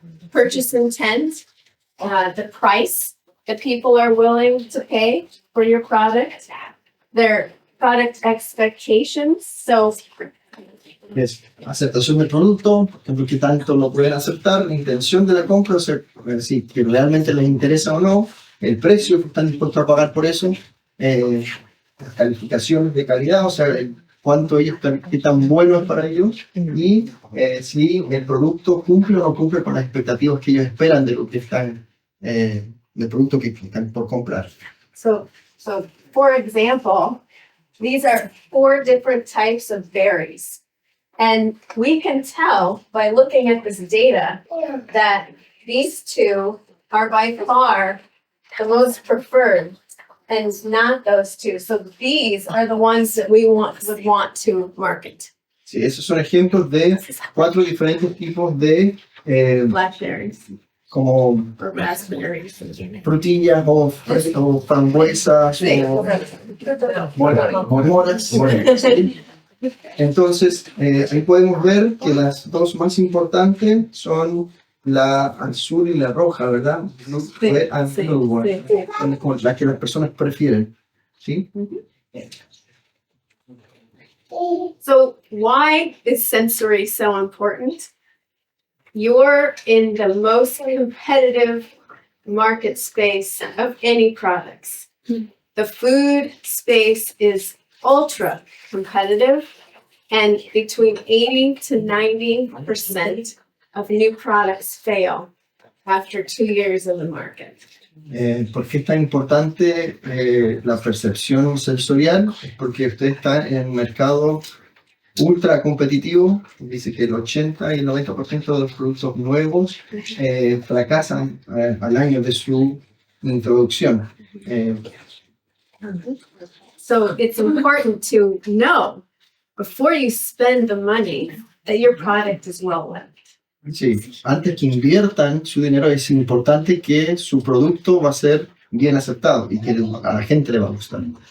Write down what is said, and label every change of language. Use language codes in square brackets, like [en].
[en] Purchase intent, the price that people are willing to pay for your product, their product expectations. So [es] Es aceptación del producto, por ejemplo, que tanto lo pueden aceptar, la intención de la compra, o sea, si que realmente les interesa o no, el precio que están dispuestos a pagar por eso, las calificaciones de calidad, o sea, cuánto ellos qué tan bueno es para ellos y si el producto cumple o no cumple con las expectativas que ellos esperan de lo que están, del producto que están por comprar. [en] So for example, these are 4 different types of berries. And we can tell by looking at this data that these 2 are by far the most preferred and not those 2. So these are the ones that we would want to market. [es] Sí, esos son ejemplos de 4 diferentes tipos de [en] Blackberries [es] como [en] or raspberries. [es] frutillas o frambuesas o moras. Entonces, ahí podemos ver que las 2 más importantes son la azul y la roja, ¿verdad? [en] Red and blue one. [es] Son como las que las personas prefieren, ¿sí? [en] So why is sensory so important? You're in the most competitive market space of any products. The food space is ultra competitive, and between 80 to 90% of new products fail after 2 years in the market. [es] ¿Por qué es tan importante la percepción sensorial? Es porque usted está en un mercado ultra competitivo. Dice que el 80 y el 90% de los productos nuevos fracasan al año de su introducción. [en] So it's important to know before you spend the money that your product is well loved. [es] Sí, antes que inviertan su dinero es importante que su producto va a ser bien aceptado y que a la gente le va a gustar.